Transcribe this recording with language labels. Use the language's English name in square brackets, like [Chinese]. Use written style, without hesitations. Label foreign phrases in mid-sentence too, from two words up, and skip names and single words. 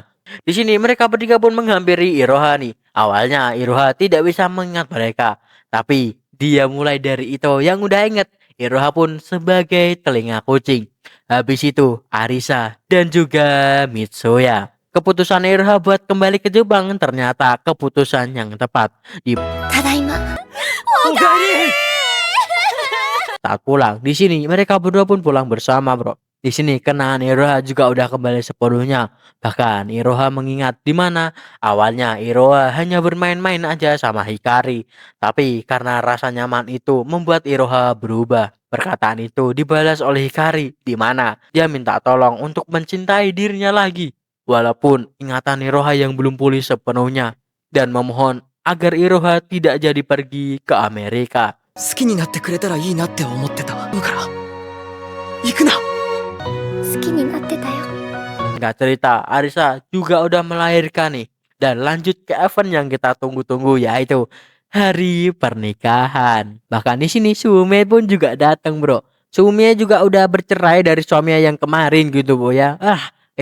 [Indonesian] Di sini mereka bertiga pun menghampiri Iroha nih. Awalnya Iroha tidak bisa mengingat mereka. Tapi dia mulai dari Ito yang udah inget. Iroha pun sebagai telinga kucing. Habis itu Arisa dan juga Mitsuya. Keputusan Iroha buat kembali ke Jepang ternyata keputusan yang tepat. Di [Japanese] ただいま [Indonesian] saat pulang, di sini mereka berdua pun pulang bersama bro. Di sini kenangan Iroha juga udah kembali sepenuhnya. Bahkan Iroha mengingat di mana awalnya Iroha hanya bermain-main aja sama Hikari. Tapi karena rasa nyaman itu membuat Iroha berubah. Perkataan itu dibalas oleh Hikari di mana dia minta tolong untuk mencintai dirinya lagi. Walaupun ingatan Iroha yang belum pulih sepenuhnya. Dan memohon agar Iroha tidak jadi pergi ke Amerika. [Japanese] 好きになってくれたらいいなって思ってただから行くな好きになってたよ [Indonesian] Nggak cerita, Arisa juga udah melahirkan nih. Dan lanjut ke event yang kita tunggu-tunggu yaitu hari pernikahan. Bahkan di sini Sume pun juga datang bro. Sume juga udah bercerai dari suaminya yang kemarin gitu bro ya.